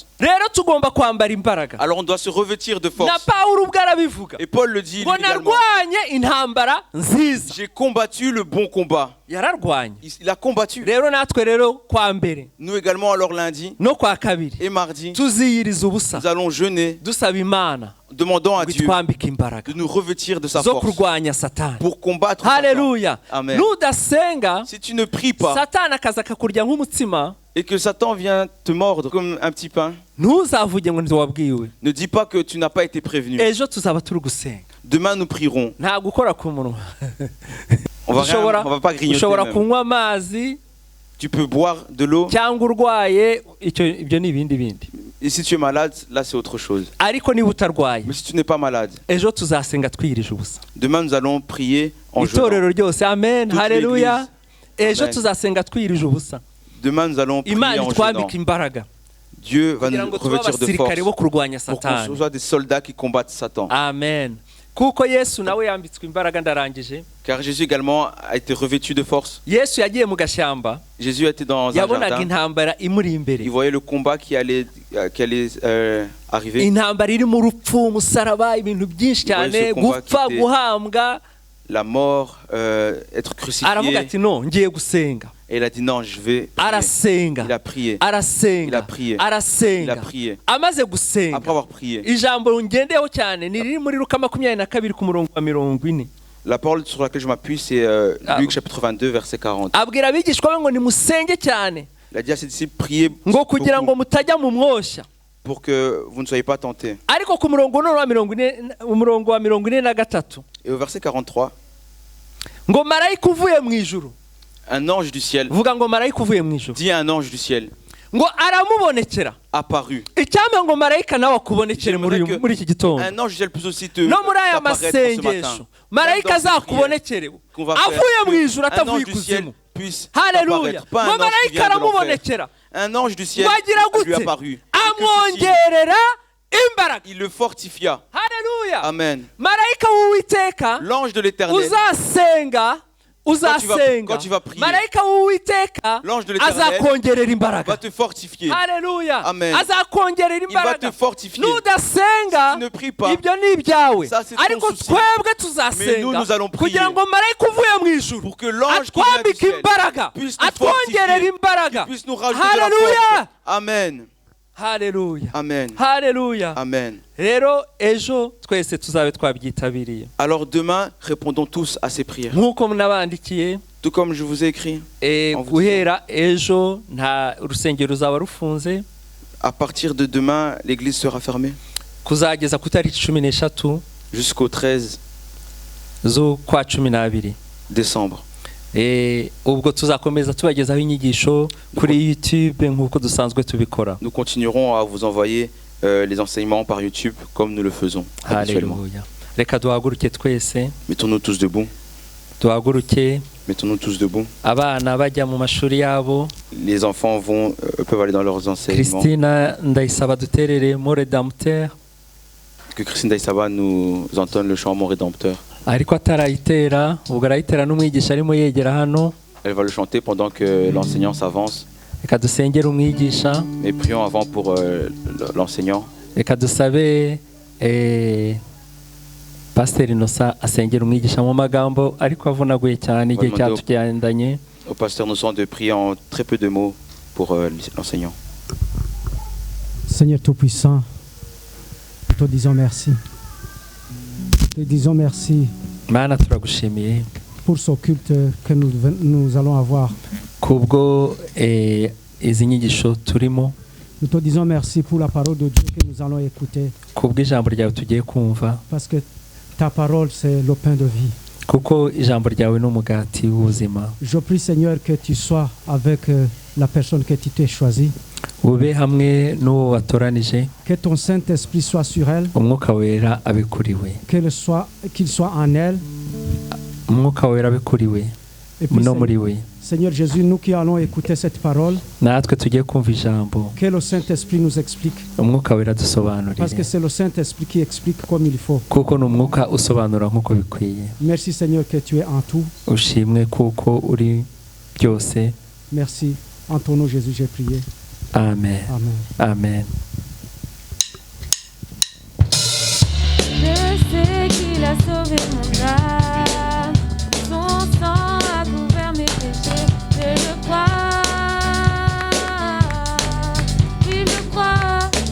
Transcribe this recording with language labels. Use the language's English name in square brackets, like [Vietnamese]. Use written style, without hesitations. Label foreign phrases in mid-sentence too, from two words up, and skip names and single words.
[Kinyarwanda] Rero tugomba kwambara imbaraga. [French] Alors on doit se revêtir de [Kinyarwanda] Na [French] force. [Kinyarwanda] Pawulo ubwo arabivuga [French] Et Paul le dit [Kinyarwanda] ngo [French] lui également. [Kinyarwanda] narwanye intambara nziza. [French] J'ai combattu le bon combat. [Kinyarwanda] Yararwanye. [French] Il a combattu. [Kinyarwanda] Rero natwe rero kwa mbere [French] Nous également, alors lundi [Kinyarwanda] no kwa kabiri [French] et mardi, [Kinyarwanda] tuziyiriza ubusa [French] nous allons jeûner, [Kinyarwanda] dusaba Imana [French] demandant à [Kinyarwanda] ngo [French] Dieu [Kinyarwanda] itwambike imbaraga [French] de nous revêtir de sa [Kinyarwanda] zo [French] force [Kinyarwanda] kurwanya Satani. [French] pour combattre Satan. [Kinyarwanda] Haleluya. [French] Amen. [Kinyarwanda] Nudasenga [French] Si tu ne pries pas [Kinyarwanda] Satani akaza akakurya nk'umutsima, [French] et que Satan vient te mordre comme un petit pain, [Kinyarwanda] ntuzavuge ngo ntiwabwiwe. [French] ne dis pas que tu n'as pas été prévenu. [Kinyarwanda] Ejo tuzaba turi gusenga. [French] Demain, nous prierons. [Kinyarwanda] Nta gukora ku munwa. [French] On va pas grignoter [Kinyarwanda] ushobora [French] même. [Kinyarwanda] kunywa amazi [French] Tu peux boire de l'eau. [Kinyarwanda] cyangwa urwaye, ibyo ni ibindi bindi. [French] Et si tu es malade, là, c'est autre chose. [Kinyarwanda] Ariko niba utarwaye, [French] Mais si tu n'es pas malade, [Kinyarwanda] ejo tuzasenga twiyirije ubusa. [French] demain, nous allons prier en jeûnant. [Kinyarwanda] Itorero ryose, amen, [French] Toute [Kinyarwanda] haleluya. Ejo [French] Amen. [Kinyarwanda] tuzasenga twiyirije ubusa. [French] Demain, nous allons prier [Kinyarwanda] Imana [French] en jeûnant. [Kinyarwanda] itwambike imbaraga [French] Dieu va [Kinyarwanda] kugira [French] nous [Kinyarwanda] ngo tube [French] revêtir de [Kinyarwanda] abasirikare bo [French] force [Kinyarwanda] kurwanya [French] pour qu'on [Kinyarwanda] Satani. [French] soit des soldats qui combattent Satan. Amen. [Kinyarwanda] Kuko Yesu nawe yambitswe imbaraga, ndarangije. [French] Car Jésus également a été revêtu de force. [Kinyarwanda] Yesu yagiye mu gashyamba, [French] Jésus était dans un [Kinyarwanda] yabonaga [French] jardin. [Kinyarwanda] intambara imuri imbere. [French] Il voyait le combat qui allait arriver. [Kinyarwanda] Intambara iri mu rupfu, umusaraba, ibintu byinshi cyane, [French] ce combat [Kinyarwanda] gupfa, [French] qui était- [Kinyarwanda] guhambwa. [French] La mort, être [Kinyarwanda] Aravuga [French] crucifié. [Kinyarwanda] ati no, ngiye gusenga. [French] Et il a dit non, je vais prier. [Kinyarwanda] Arasenga, [French] Il a prié. Il [Kinyarwanda] arasenga, [French] a prié. Il [Kinyarwanda] arasenga. [French] a prié. [Kinyarwanda] Amaze gusenga, [French] Après avoir prié, [Kinyarwanda] ijambo ngendeho cyane ni riri muri Luka 22 ku murongo wa 40. [French] la parole sur laquelle je m'appuie, c'est Luc chapitre 22, verset 40. [Kinyarwanda] Abwira abigishwa be ngo nimusenge cyane [French] Il a dit à ses disciples, priez [Kinyarwanda] ngo kugira ngo [French] beaucoup [Kinyarwanda] mutajya mu mwoshya. [French] pour que vous ne soyez pas tentés. [Kinyarwanda] Ariko ku murongo wa 43 [French] Et au verset 43, [Kinyarwanda] ngo marayika uvuye mu ijuru, [French] un ange du ciel, [Kinyarwanda] vuga ngo marayika uvuye mu ijuru, [French] dit un ange du ciel, [Kinyarwanda] ngo aramubonekera. [French] apparu. [Kinyarwanda] Icyampa ngo marayika nawe akubonekere [French] J'aimerais que [Kinyarwanda] muri iki gitondo. [French] Un ange du ciel peut aussi te [Kinyarwanda] No muri aya [French] t'apparaître ce matin. [Kinyarwanda] masengesho marayika [French] Même dans cette [Kinyarwanda] azakubonekere [French] qu'on va faire, [Kinyarwanda] avuye mu ijuru [French] un [Kinyarwanda] atavuye [French] ange du ciel [Kinyarwanda] ikuzimu. [French] puisse [Kinyarwanda] Haleluya. [French] t'apparaître. Pas un [Kinyarwanda] Ngo [French] ange qui [Kinyarwanda] marayika [French] vient de l'enfer. [Kinyarwanda] aramubonekera, [French] Un ange du ciel [Kinyarwanda] wagira [French] lui [Kinyarwanda] gute, [French] apparu. Et que [Kinyarwanda] amwongerera imbaraga. [French] il le fortifia. [Kinyarwanda] Haleluya. [French] Amen. [Kinyarwanda] Marayika w'Uwiteka [French] L'ange de l'Éternel, [Kinyarwanda] uzasenga [French] quand tu vas prier, [Kinyarwanda] marayika w'Uwiteka [French] l'ange de l'Éternel [Kinyarwanda] azakongerera [French] va [Kinyarwanda] imbaraga. [French] te fortifier. [Kinyarwanda] Haleluya. [French] Amen. [Kinyarwanda] azakongerera [French] Il va te [Kinyarwanda] imbaraga. [French] fortifier. [Kinyarwanda] Nudasenga, [French] Si tu ne pries pas, [Kinyarwanda] ibyo ni ibyawe, [French] ça, c'est ton [Kinyarwanda] ariko [French] souci. [Kinyarwanda] twebwe [French] Mais [Kinyarwanda] tuzasenga [French] nous allons prier [Kinyarwanda] kugira ngo marayika uvuye mu ijuru [French] pour que l'ange qui vient du [Kinyarwanda] atwambike [French] ciel [Kinyarwanda] imbaraga, [French] puisse nous [Kinyarwanda] atwongerera [French] fortifier, [Kinyarwanda] imbaraga. [French] qu'il puisse nous rajouter de la [Kinyarwanda] Haleluya. [French] force. Amen. [Kinyarwanda] haleluya [French] Amen. [Kinyarwanda] haleluya [French] Amen. [Kinyarwanda] rero ejo twese tuzabe twabyitabiriye [French] Alors demain, répondons tous à ces prières. [Kinyarwanda] nk'uko nabandikiye [French] Tout comme je vous ai écrit, En vous [Kinyarwanda] guhera ejo nta urusengero ruzaba rufunze [French] à partir de demain, l'église sera fermée [Kinyarwanda] kuzageza ku itariki 13 [French] jusqu'au 13 [Kinyarwanda] z'ukwa 12 [French] décembre. [Kinyarwanda] ubwo tuzakomeza tubagezaho inyigisho kuri YouTube nk'uko dusanzwe tubikora. [French] Nous continuerons à vous envoyer les enseignements par YouTube comme nous le faisons habituellement. [Kinyarwanda] Haleluya. Reka duhaguruke twese. [French] Mettons-nous tous debout. [Kinyarwanda] Duhaguruke. [French] Mettons-nous tous debout. [Kinyarwanda] Abana bajya mu mashuri yabo. [French] Les enfants peuvent aller dans leurs enseignements. [Kinyarwanda] Christina Ndayisaba duterere Mon Rédempteur. [French] Que Christine Daïsaba nous entonne le chant Mon Rédempteur. [Kinyarwanda] Ariko atarayitera ubwo arayitera n'umwigisha arimo yegera hano. [French] Elle va le chanter pendant que l'enseignant s'avance. [Kinyarwanda] Reka dusengere umwigisha. [French] Mais prions avant pour l'enseignant. [Kinyarwanda] Reka dusabe Pasteur Innocent asengera umwigisha mu magambo ariko avunaguye cyane igihe cyatugendanye. [French] Au pasteur Innocent de prier en très peu de mots pour l'enseignant. Seigneur Tout-Puissant, nous te disons merci. Nous te disons merci [Kinyarwanda] Mana turagushimiye [French] pour ce culte que nous allons avoir. [Kinyarwanda] Kubwo izi nyigisho turimo. [French] Nous te disons merci pour la parole de Dieu que nous allons écouter. [Kinyarwanda] Kubwo ijambo ryawe tugiye kumva. [French] Parce que ta parole c'est le pain de vie. [Kinyarwanda] Kuko ijambo ryawe n'umugati w'ubuzima. [French] Je prie Seigneur que tu sois avec la personne que tu t'es choisie. [Kinyarwanda] Ube hamwe n'uwo watoranije. [French] Que ton Saint-Esprit soit sur elle. [Kinyarwanda] Umwuka wera abe kuri we. [French] Qu'il soit en elle. [Kinyarwanda] Umwuka wera abe kuri we. No muri we. [French] Seigneur Jésus, nous qui allons écouter cette parole, [Kinyarwanda] natwe tugiye kumva ijambo. [French] Que le Saint-Esprit nous explique. [Kinyarwanda] Umwuka wera dusobanurire. [French] Parce que c'est le Saint-Esprit qui explique comme il faut. [Kinyarwanda] Kuko n'umwuka usobanura nk'uko bikwiye. [French] Merci Seigneur que tu es en tout. [Kinyarwanda] Ushimwe kuko uri byose. [French] Merci. En ton nom Jésus j'ai prié. Amen. Amen. Amen. Je sais qu'il a sauvé mon âme. Son sang a couvert mes péchés. Je le crois. Oui, je le crois.